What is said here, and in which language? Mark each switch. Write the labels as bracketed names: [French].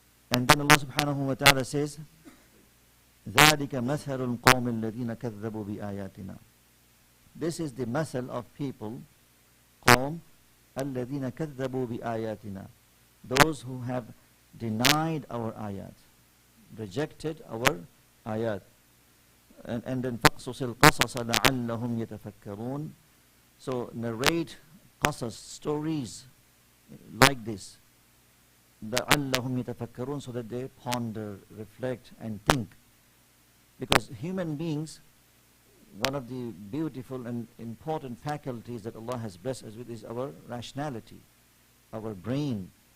[English] And then Allah subhanahu wa ta'ala says, [Arabic] ذَلِكَ مَثَلُ الْقَوْمِ الَّذِينَ كَذَّبُوا بِآيَاتِنَا. [English] This is the masal of people, [Arabic] قوم الَّذِينَ كَذَّبُوا بِآيَاتِنَا. [English] Those who have denied our ayat, rejected our ayat. And then [Arabic] فَقْصُصِ الْقَصَصَ لَعَلَّهُمْ يَتَفَكَّرُونَ. [English] So narrate qasas, stories like this, [Arabic] لَعَلَّهُمْ يَتَفَكَّرُونَ, [English] so that they ponder, reflect and think. Because human beings, one of the beautiful and important faculties that Allah has blessed us with is our rationality, our brain.